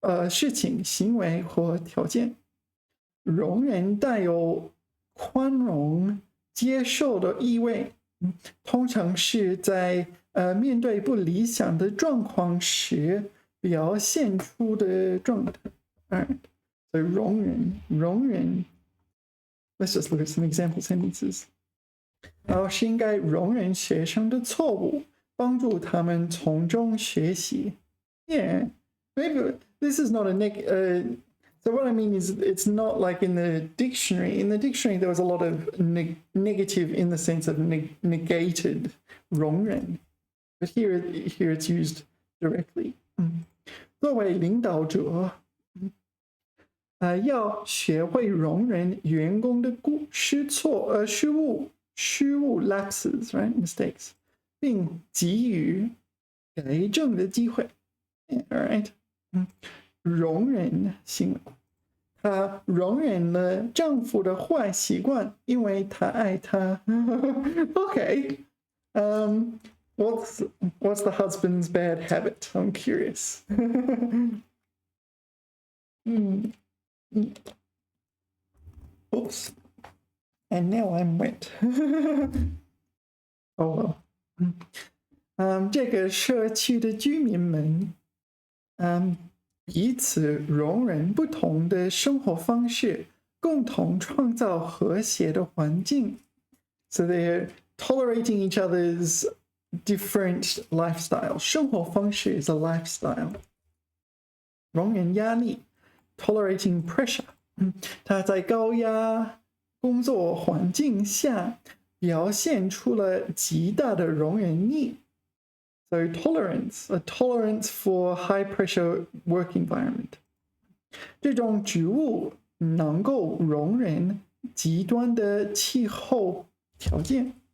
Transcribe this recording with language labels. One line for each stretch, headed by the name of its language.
Chinese: 事情、行为或条件。容忍带有宽容、接受的意味，通常是在面对不理想的状况时表现出的状态。
English: Alright, so 容忍。 Let's just look at some example sentences.
Chinese: 老师应该容忍学生的错误，帮助他们从中学习。
English: Yeah, maybe this is not a so what I mean is it's not like in the dictionary. In the dictionary, there was a lot of negative in the sense of negated 容忍, but here it's used directly.
Chinese: 作为领导者，要学会容忍员工的失误
English: lapses, right, mistakes,
Chinese: 并给予改正的机会。
English: All right.
Chinese: 容忍行为，她容忍了丈夫的坏习惯，因为她爱他。
English: Okay. What's the husband's bad habit? I'm curious. Oops. And now I'm wet. Oh well.
Chinese: 这个社区的居民们，彼此容忍不同的生活方式，共同创造和谐的环境。
English: So they're tolerating each other's different lifestyles.
Chinese: 生活方式
English: is a lifestyle.
Chinese: 容忍压力
English: tolerating pressure.
Chinese: 他在高压工作环境下表现出了极大的容忍力。
English: So tolerance, a tolerance for high pressure work environment.
Chinese: 这种植物能够容忍极端的气候条件。